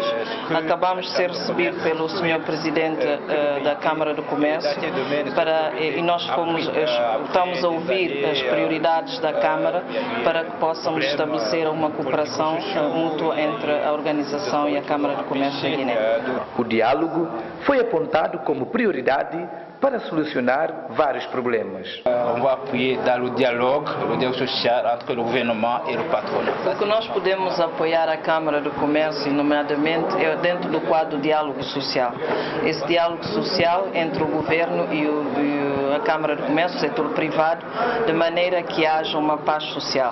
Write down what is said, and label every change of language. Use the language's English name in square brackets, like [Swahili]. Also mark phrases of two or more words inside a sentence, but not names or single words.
[Portuguese] Acabamos de ser recebidos pelo Sr. Presidente da Câmara do Comércio e nós estamos a ouvir as prioridades da Câmara para que possamos estabelecer uma cooperação mútua entre a organização e a Câmara de Comércio da Guiné. O diálogo foi apontado como prioridade para solucionar vários problemas. [French] On va appuyer dans le dialogue social entre o gouvernement e o patronat. [Portuguese] O que nós podemos apoiar a Câmara do Comércio, nomeadamente, é dentro do quadro do diálogo social. Esse diálogo social entre o governo e a Câmara do Comércio, o setor privado, de maneira que haja uma paz social.